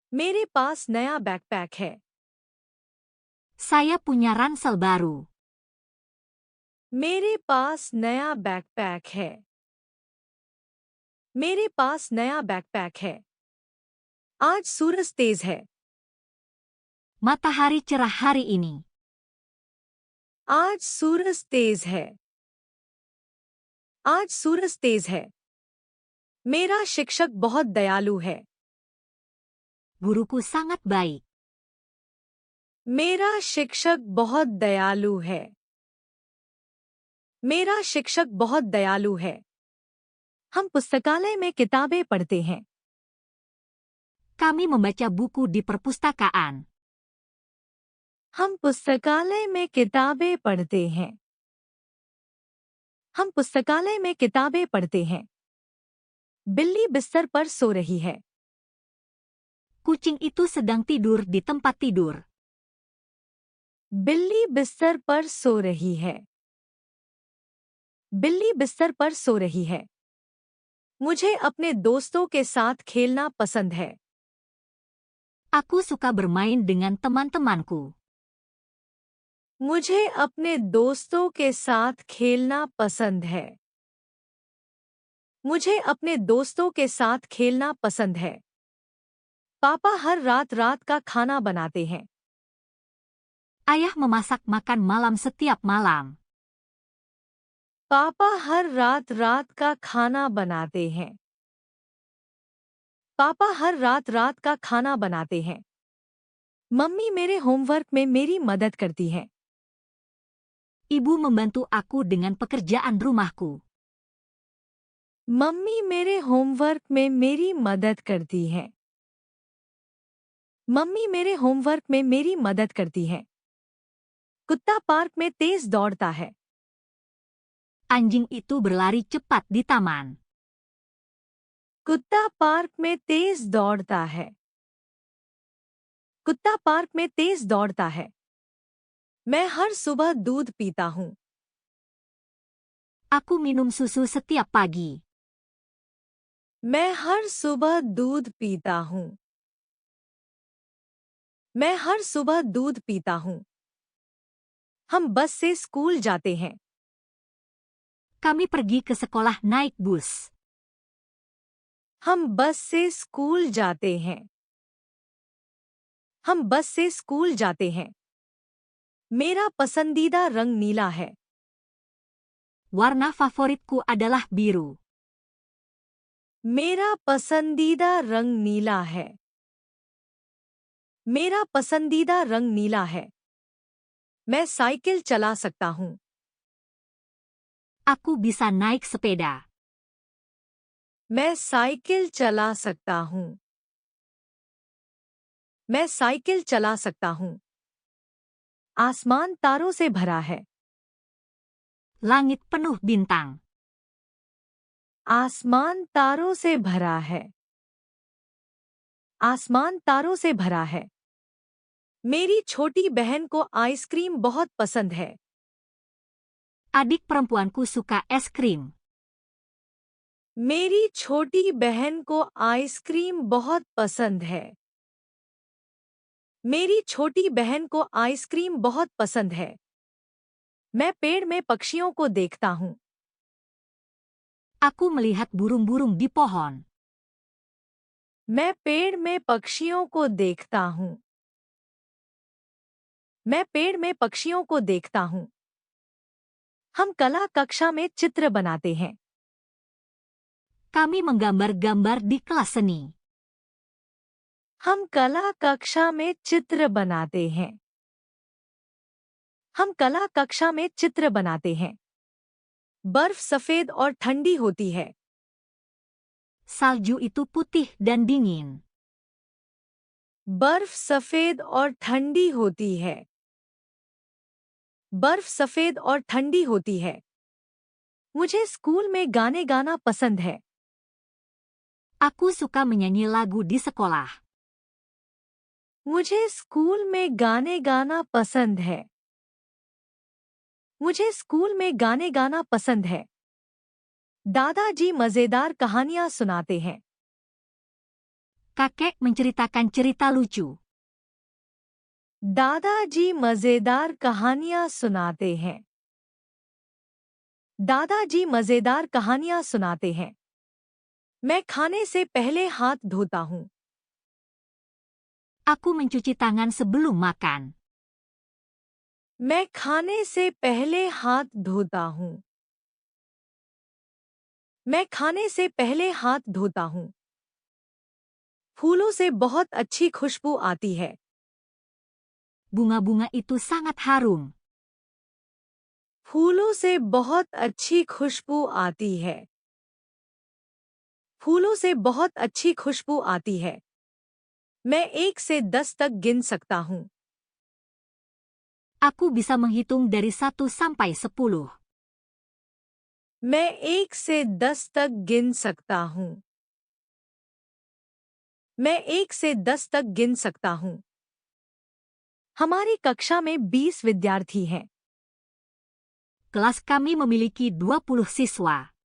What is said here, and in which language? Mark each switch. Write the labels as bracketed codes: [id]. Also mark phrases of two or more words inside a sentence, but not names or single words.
[hi] मेरे पास नया बैकपैक है। [id] Saya punya ransel baru. [hi] मेरे पास नया बैकपैक है। मेरे पास नया बैकपैक है। आज सूरज तेज है। [id] Matahari cerah hari ini. [hi] आज सूरज तेज है। आज सूरज तेज है। मेरा शिक्षक बहुत दयालु है। [id] Guruku sangat baik. [hi] मेरा शिक्षक बहुत दयालु है। मेरा शिक्षक बहुत दयालु है। हम पुस्तकालय में किताबें पढ़ते हैं। [id] Kami membaca buku di perpustakaan. [hi] हम पुस्तकालय में किताबें पढ़ते हैं। हम पुस्तकालय में किताबें पढ़ते हैं। बिल्ली बिस्तर पर सो रही है। [id] Kucing itu sedang tidur di tempat tidur. [hi] बिल्ली बिस्तर पर सो रही है। बिल्ली बिस्तर पर सो रही है। मुझे अपने दोस्तों के साथ खेलना पसंद है। [id] Aku suka bermain dengan teman-temanku. [hi] मुझे अपने दोस्तों के साथ खेलना पसंद है। मुझे अपने दोस्तों के साथ खेलना पसंद है। पापा हर रात रात का खाना बनाते हैं। [id] Ayah memasak makan malam setiap malam. [hi] पापा हर रात रात का खाना बनाते हैं। पापा हर रात रात का खाना बनाते हैं। मम्मी मेरे होमवर्क में मेरी मदद करती है। [id] Ibu membantu aku dengan pekerjaan rumahku. [hi] मम्मी मेरे होमवर्क में मेरी मदद करती है। मम्मी मेरे होमवर्क में मेरी मदद करती है। कुत्ता पार्क में तेज दौड़ता है। [id] Anjing itu berlari cepat di taman. [hi] कुत्ता पार्क में तेज दौड़ता है। कुत्ता पार्क में तेज दौड़ता है। मैं हर सुबह दूध पीता हूँ। [id] Aku minum susu setiap pagi. [hi] मैं हर सुबह दूध पीता हूँ। मैं हर सुबह दूध पीता हूँ। हम बस से स्कूल जाते हैं। [id] Kami pergi ke sekolah naik bus. [hi] हम बस से स्कूल जाते हैं। हम बस से स्कूल जाते हैं। मेरा पसंदीदा रंग नीला है। [id] Warna favoritku adalah biru. [hi] मेरा पसंदीदा रंग नीला है। मेरा पसंदीदा रंग नीला है। मैं साइकिल चला सकता हूँ। [id] Aku bisa naik sepeda. [hi] मैं साइकिल चला सकता हूँ। मैं साइकिल चला सकता हूँ। आसमान तारों से भरा है। [id] Langit penuh bintang. [hi] आसमान तारों से भरा है। आसमान तारों से भरा है। मेरी छोटी बहन को आइसक्रीम बहुत पसंद है। [id] Adik perempuanku suka es krim. [hi] मेरी छोटी बहन को आइसक्रीम बहुत पसंद है। मेरी छोटी बहन को आइसक्रीम बहुत पसंद है। मैं पेड़ में पक्षियों को देखता हूँ। [id] Aku melihat burung-burung di pohon. [hi] मैं पेड़ में पक्षियों को देखता हूँ। मैं पेड़ में पक्षियों को देखता हूँ। हम कला कक्षा में चित्र बनाते हैं। [id] Kami menggambar-gambar di kelas seni. [hi] हम कला कक्षा में चित्र बनाते हैं। हम कला कक्षा में चित्र बनाते हैं। बर्फ सफेद और ठंडी होती है। [id] Salju itu putih dan dingin. [hi] बर्फ सफेद और ठंडी होती है। बर्फ सफेद और ठंडी होती है। मुझे स्कूल में गाने गाना पसंद है। [id] Aku suka menyanyi lagu di sekolah. [hi] मुझे स्कूल में गाने गाना पसंद है। मुझे स्कूल में गाने गाना पसंद है। दादाजी मजेदार कहानियां सुनाते हैं। [id] Kakek menceritakan cerita lucu. [hi] दादाजी मजेदार कहानियां सुनाते हैं। दादाजी मजेदार कहानियां सुनाते हैं। मैं खाने से पहले हाथ धोता हूँ। [id] Aku mencuci tangan sebelum makan. [hi] मैं खाने से पहले हाथ धोता हूँ। मैं खाने से पहले हाथ धोता हूँ। फूलों से बहुत अच्छी खुशबू आती है। [id] Bunga-bunga itu sangat harum. [hi] फूलों से बहुत अच्छी खुशबू आती है। फूलों से बहुत अच्छी खुशबू आती है। मैं 1 से 10 तक गिन सकता हूँ। [id] Aku bisa menghitung dari 1 sampai 10. [hi] मैं 1 से 10 तक गिन सकता हूँ। मैं 1 से 10 तक गिन सकता हूँ। हमारी कक्षा में 20 विद्यार्थी हैं। [id] Kelas kami memiliki 20 siswa.